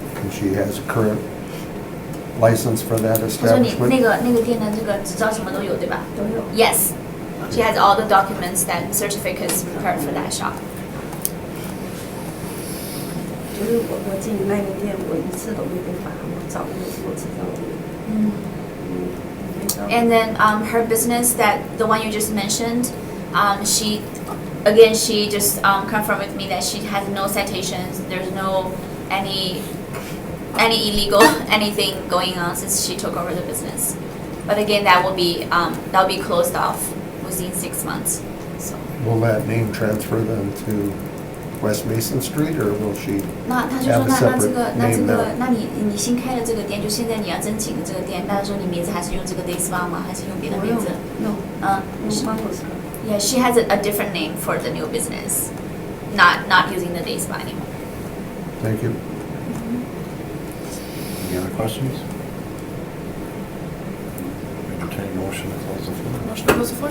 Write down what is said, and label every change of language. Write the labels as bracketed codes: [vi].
[en] And she has a current license for that [zh] 他说你 [en] establishment? [zh] 那个店的这个执照什么都有对吧？都有。 [en] Yes. She has all the documents that certificates prepared for that shop. [zh] 就是我进那个店，我一次都没被罚，我找那个我知道的。 [en] And then her business, that the one you just mentioned, she just confirmed with me that she has no citations. There's no any illegal anything going on since she took over the business. But again, that will be closed off within 6 months. So Will that name transfer then to West Mason Street, or will she [zh] 那他就说 [en] have a [zh] 那这 [en] separate [zh] 个 [en] name now? [zh] 那你新开的这个店，就现在你要申请的这个店，那时候你名字还是用这个 Day Spa 吗？还是用别的名字？ [en] No, 嗯 Yeah, she has a different name for the new business, not using the Day Spa anymore. Thank you. Any other questions? Entertain motion to close the floor. Motion to close the floor?